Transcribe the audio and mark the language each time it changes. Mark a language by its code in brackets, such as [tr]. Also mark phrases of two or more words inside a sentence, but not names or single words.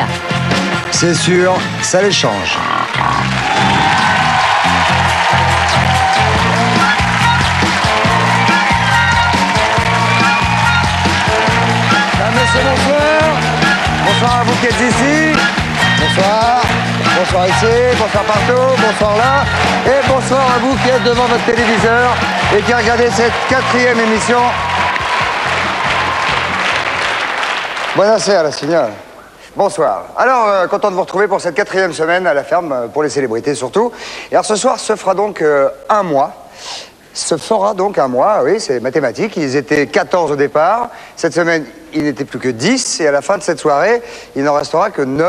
[fr] C'est sûr, ça les change. Monsieur, bonsoir. Bonsoir à vous qui êtes ici. Bonsoir. Bonsoir ici, bonsoir partout, bonsoir là. Et bonsoir à vous qui êtes devant votre téléviseur et qui regardez cette 4e émission. [it] Buonasera, la signora. [fr] Bonsoir. Alors, content de vous retrouver pour cette 4e semaine à la ferme, pour les célébrités surtout. Et alors ce soir se fera donc un mois. Se fera donc un mois, oui, c'est mathématique. Ils étaient 14 au départ. Cette semaine, il n'était plus que 10. Et à la fin de cette soirée, il n'en restera que 9.